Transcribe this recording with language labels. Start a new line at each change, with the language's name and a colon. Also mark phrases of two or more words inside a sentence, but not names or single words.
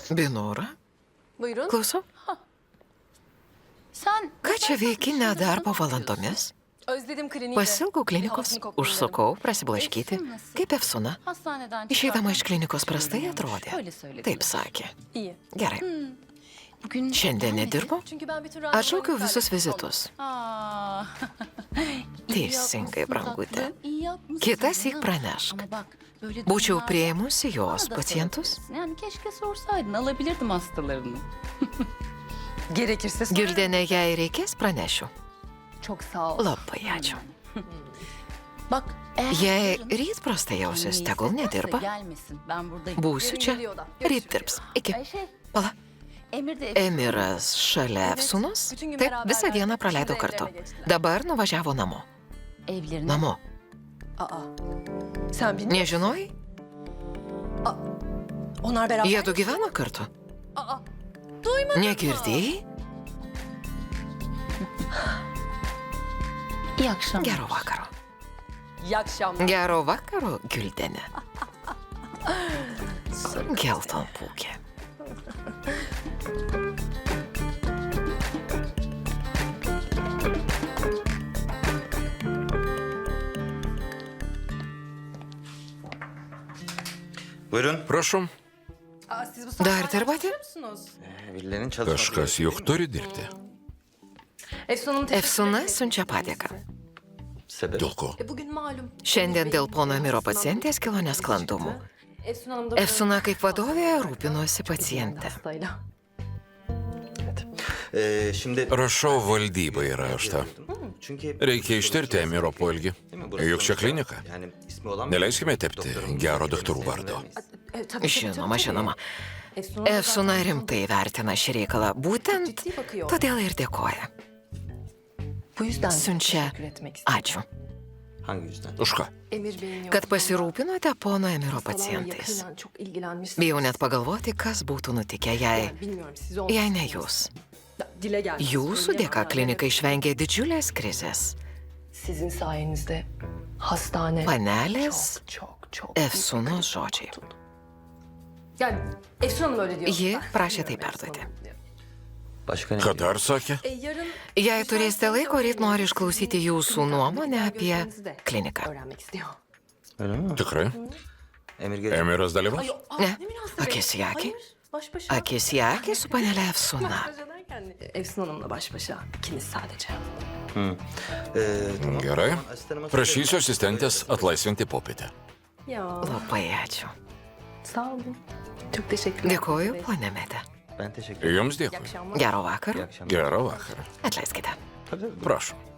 Turkish: Binora, Buyurun.
Lithuanian: klausau.
Turkish: Sen
Lithuanian: Ką čia veiki nedarbo valandomis?
Turkish: özledim kliniği.
Lithuanian: Pasilgau klinikos, užsukau prasiblaškyti, kaip Efsuna.
Turkish: Hastaneden
Lithuanian: Išeidama iš klinikos prastai atrodė.
Turkish: Öyle söylediler.
Lithuanian: Taip sakė.
Turkish: İyi.
Lithuanian: Gerai.
Turkish: Bugün
Lithuanian: Šiandien
Turkish: gelmedin.
Lithuanian: nedirbu?
Turkish: Çünkü ben bütün
Lithuanian: Atšaukiau visus vizitus. Aa. Teisingai, brangutė.
Turkish: İyi yapmışsın.
Lithuanian: Kitąsyk
Turkish: canım.
Lithuanian: pranešk.
Turkish: Ama bak, böyle
Lithuanian: Būčiau
Turkish: durumlarda
Lithuanian: prieimusi jos
Turkish: bana da
Lithuanian: pacientus.
Turkish: sorabilirsin. Yani keşke sorsaydın, alabilirdim hastalarını. Gerekirse
Lithuanian: Gildenė, jei reikės, pranešiu.
Turkish: Çok sağ ol.
Lithuanian: Labai ačiū.
Turkish: Bak, eğer
Lithuanian: Jei
Turkish: yarın
Lithuanian: ryt prastai jausis,
Turkish: annesi
Lithuanian: tegul
Turkish: isterse
Lithuanian: nedirba.
Turkish: gelmesin. Ben buradayım.
Lithuanian: Būsiu čia. Ryt dirbs. Iki. Pala.
Turkish: Emir de
Lithuanian: Emiras šalia Efsunos? Taip, visą dieną praleido kartu. Dabar nuvažiavo namo.
Turkish: evlerine.
Lithuanian: Namo.
Turkish: Aa. Sen bilmiyor musun?
Lithuanian: Nežinojai?
Turkish: Onlar beraber.
Lithuanian: Jiedu gyvena kartu. Aa. Negirdėjai?
Turkish: İyi akşamlar.
Lithuanian: Gero vakaro.
Turkish: İyi akşamlar.
Lithuanian: Gero vakaro, Gildenė. Geltonpūkė.
Turkish: Buyurun.
Lithuanian: Prašom,
Turkish: Aa, siz bu
Lithuanian: Dar dirbate?
Turkish: musunuz? Birilerinin çalışma...
Lithuanian: kažkas juk turi dirbti.
Turkish: Efsun'un
Lithuanian: Efsuna siunčia padėką.
Turkish: Sebep?
Lithuanian: Dėl ko?
Turkish: Bugün malum.
Lithuanian: Šiandien dėl pono Emiro pacientės kilo nesklandumų.
Turkish: Efsun Hanım da...
Lithuanian: Efsuna kaip vadovė rūpinosi paciente.
Turkish: Hastayla. Şimdi...
Lithuanian: Rašau valdybai raštą.
Turkish: Çünkü...
Lithuanian: Reikia ištirti Emiro poelgį. Juk čia klinika.
Turkish: Yani ismi olan...
Lithuanian: Neleiskime tepti gero daktarų vardo. Žinoma, žinoma. Efsuna rimtai vertina šį reikalą. Būtent todėl ir dėkoja.
Turkish: Bu yüzden
Lithuanian: Siunčia
Turkish: teşekkür etmek istedim.
Lithuanian: ačiū,
Turkish: Hangi yüzden?
Lithuanian: Už ką?
Turkish: Emir Bey'in
Lithuanian: kad
Turkish: yokluğunda
Lithuanian: pasirūpinote pono Emiro
Turkish: hastalarla
Lithuanian: pacientais.
Turkish: yakından çok ilgilenmişsiniz.
Lithuanian: Bijau net pagalvoti, kas būtų nutikę, jei
Turkish: Yani bilmiyorum siz ne olmuşsunuz.
Lithuanian: jūs.
Turkish: Dile geldi.
Lithuanian: Jūsų dėka klinika išvengė didžiulės krizės.
Turkish: Sizin sayenizde hastane
Lithuanian: Panelės
Turkish: çok
Lithuanian: Efsunos žodžiai.
Turkish: Yani Efsun Hanım öyle diyor.
Lithuanian: Ji
Turkish: Ben
Lithuanian: prašė tai
Turkish: bilmiyorum Efsun
Lithuanian: perduoti.
Turkish: Hanım diyor. Başka ne?
Lithuanian: Ką dar sakė?
Turkish: Yarın
Lithuanian: Jei turėsite laiko, ryt noriu išklausyti jūsų nuomonę apie kliniką.
Turkish: öğrenmek istiyor. Öyle mi?
Lithuanian: Tikrai?
Turkish: Emir gelecek.
Lithuanian: Emiras dalyvaus? Ne, akis į akį.
Turkish: Baş başa.
Lithuanian: Akis į akį su panelė Efsuna.
Turkish: Baş başa derken Efsun Hanım'la baş başa. İkiniz sadece. Tamam.
Lithuanian: Gerai.
Turkish: Asistanıma
Lithuanian: Prašysiu asistentės atlaisvinti popietę.
Turkish: Ya
Lithuanian: Labai ačiū.
Turkish: sağ olun. Çok teşekkürler.
Lithuanian: Dėkoju, ponė Mete.
Turkish: Ben teşekkür ederim.
Lithuanian: Jums
Turkish: İyi
Lithuanian: dėkui.
Turkish: akşamlar.
Lithuanian: Gero
Turkish: İyi
Lithuanian: vakaro.
Turkish: akşamlar.
Lithuanian: Gerą vakarą. Atleiskite. Prašom.